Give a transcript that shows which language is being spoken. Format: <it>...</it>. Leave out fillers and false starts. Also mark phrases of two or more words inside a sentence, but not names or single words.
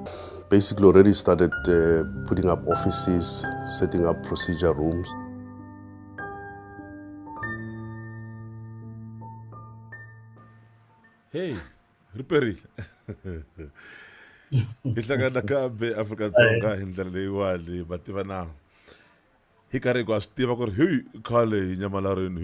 <en>Basically already started putting up offices, setting up procedure rooms. Hey, Riperi.</en> <ts>Ihlangana kambe Afrika-Dzonga hi ndlela leyiwani va tiva na hi karhi ku a swi tiva ku ri hey khale hi nyamalarini</ts>